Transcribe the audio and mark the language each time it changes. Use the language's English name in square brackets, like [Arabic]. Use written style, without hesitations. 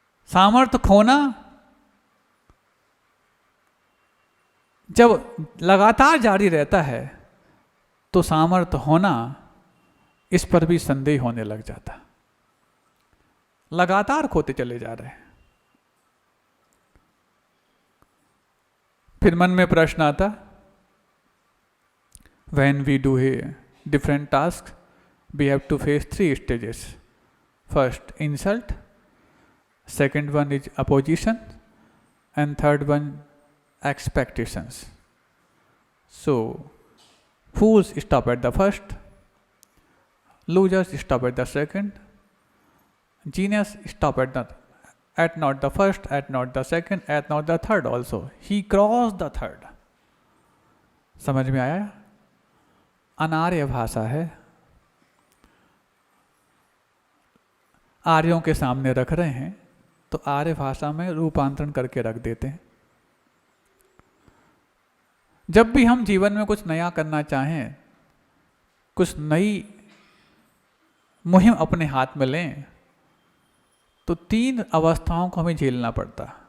[Hindi] सामर्थ्य खोना जब लगातार जारी रहता है तो सामर्थ्य होना, इस पर भी संदेह होने लग जाता। लगातार खोते चले जा रहे हैं। फिर मन में प्रश्न आता, [English] when we do different tasks we have to face 3 stages. First insult, second one is opposition, and third one expectations. So fools stop at the first, losers stop at the second, genius stop at not the first, at not the second, at not the third also. He crossed the third. [Hindi] समझ में आया? अनार्य भाषा है, आर्यों के सामने रख रहे हैं तो आर्य भाषा में रूपांतरण करके रख देते हैं। जब भी हम जीवन में कुछ नया करना चाहें, कुछ नई मुहिम अपने हाथ में लें, तो 3 अवस्थाओं को हमें झेलना पड़ता।